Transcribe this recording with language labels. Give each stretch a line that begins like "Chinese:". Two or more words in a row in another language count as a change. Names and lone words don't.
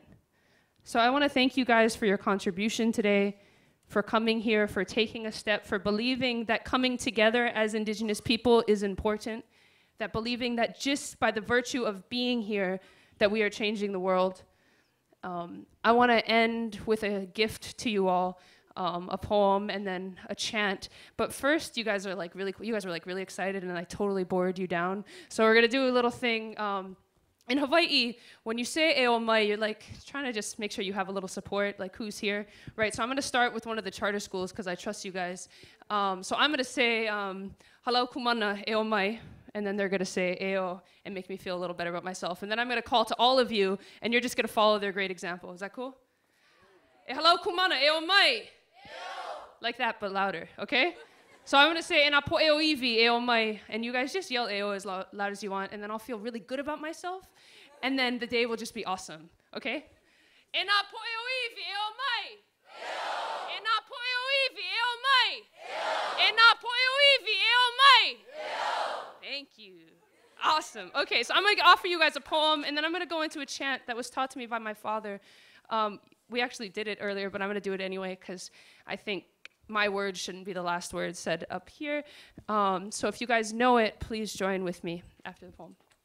English: So I want to thank you guys for your contribution today, for coming here, for taking a step, for believing that coming together as Indigenous people is important, that believing that just by the virtue of being here, that we are changing the world. I want to end with a gift to you all, a poem and then a chant. But first, you guys are like really excited, and I totally bored you down. So we're gonna do a little thing. In Hawaii, when you say
Hawaiian: ʻEo mai,
English: you're like trying to just make sure you have a little support, like who's here, right? So I'm gonna start with one of the charter schools because I trust you guys. So I'm gonna say
Hawaiian: halau kumana ʻEo mai.
English: And then they're gonna say ʻEo and make me feel a little better about myself. And then I'm gonna call to all of you, and you're just gonna follow their great example. Is that cool?
Hawaiian: E halau kumana ʻEo mai.
English: Like that, but louder, okay? So I'm gonna say,
Hawaiian: e nā poʻoiwi ʻEo mai,
English: and you guys just yell ʻEo as loud as you want, and then I'll feel really good about myself, and then the day will just be awesome, okay?
Hawaiian: E nā poʻoiwi ʻEo mai. E nā poʻoiwi ʻEo mai. E nā poʻoiwi ʻEo mai.
English: Thank you. Awesome. Okay, so I'm going to offer you guys a poem, and then I'm going to go into a chant that was taught to me by my father. We actually did it earlier, but I'm going to do it anyway because I think my words shouldn't be the last words said up here. So if you guys know it, please join with me after the poem.